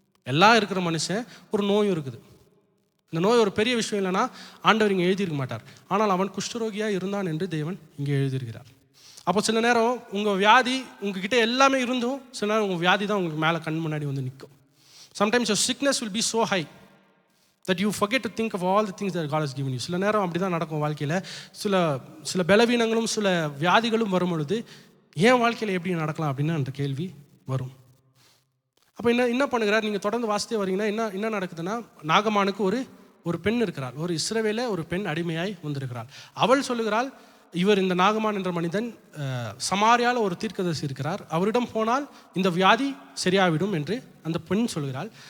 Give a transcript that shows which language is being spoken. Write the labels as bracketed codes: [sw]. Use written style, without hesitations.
[ta] எல்லாம் இருக்கிற மனுஷன் ஒரு நோயும் இருக்குது. இந்த நோய் ஒரு பெரிய விஷயம் இல்லைன்னா ஆண்டவர் இங்கே எழுதியிருக்க மாட்டார். ஆனால் அவன் குஷ்டரோகியாக இருந்தான் என்று தேவன் இங்கே எழுதியிருக்கிறார். அப்போ சில நேரம் உங்கள் வியாதி உங்ககிட்ட எல்லாமே இருந்தும் சில நேரம் உங்கள் வியாதி தான் உங்களுக்கு மேலே கண் முன்னாடி வந்து நிற்கும். Sometimes [en] your sickness will be so high that you forget to think of all the things that God has given you. [ta] சில நேரம் அப்படி தான் நடக்கும் வாழ்க்கையில். சில பலவீனங்களும் சில வியாதிகளும் வரும் பொழுது ஏன் வாழ்க்கையில் எப்படி நடக்கலாம் அப்படின்னு அந்த கேள்வி வரும். அப்போ என்ன பண்ணுகிறார்? நீங்கள் தொடர்ந்து வாசித்தே வரீங்கன்னா என்ன நடக்குதுன்னா, நாகமானுக்கு ஒரு பெண் இருக்கிறாள். ஒரு இஸ்ரவேல ஒரு பெண் அடிமையாய் வந்திருக்கிறாள். அவள் சொல்லுகிறாள், இவர் இந்த நாகமான் என்ற மனிதன் சமாரியால் ஒரு தீர்க்கதரிசி இருக்கிறார், அவரிடம் போனால் இந்த வியாதி சரியாவிடும் என்று அந்த பெண் சொல்கிறாள்.